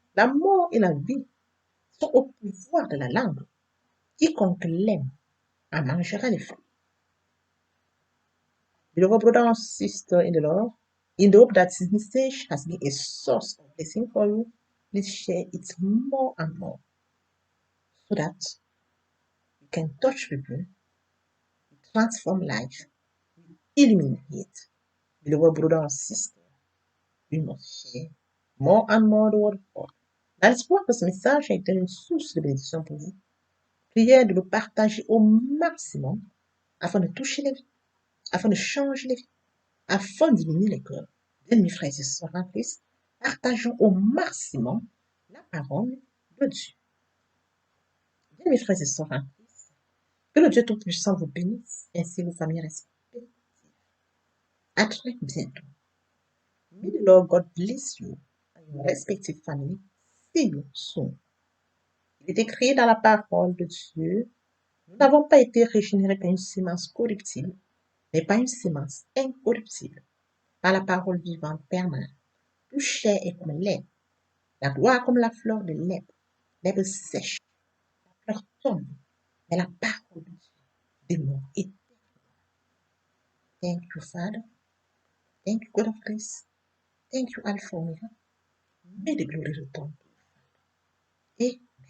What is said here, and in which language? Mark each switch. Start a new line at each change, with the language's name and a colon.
French: La mort et la vie sont au pouvoir de la langue. Quiconque l'aime en mangera les fruits.
English: Beloved brother and sister in the Lord, in the hope that this message has been a source of blessing for you, please share it more and more so that you can touch people, transform life, illuminate. Beloved brother and sister, we must share more and more the word of God.
French: Dans l'espoir que ce message a été une source de bénédiction pour vous, priez de le partager au maximum afin de toucher les vies, afin de changer les vies, afin d'illuminer les cœurs. Bien, mes frères et sœurs en Christ, partageons au maximum la parole de Dieu. Bien, mes frères et sœurs en Christ, que le Dieu Tout-Puissant vous bénisse, ainsi vos familles respectives. À très bientôt.
English: May the Lord God bless you and your respective family. See you soon.
French: Il est écrit dans la parole de Dieu, nous n'avons pas été régénérés par une sémence corruptible, mais par une sémence incorruptible, par la parole vivante permanente, plus chère et comme lait. La gloire comme la fleur de l'herbe sèche, la fleur tombe, mais la parole de Dieu demeure éternelle.
English: Thank you, Father. Thank you, God of grace. Thank you, Alpha Omega. May the glory return to you. Et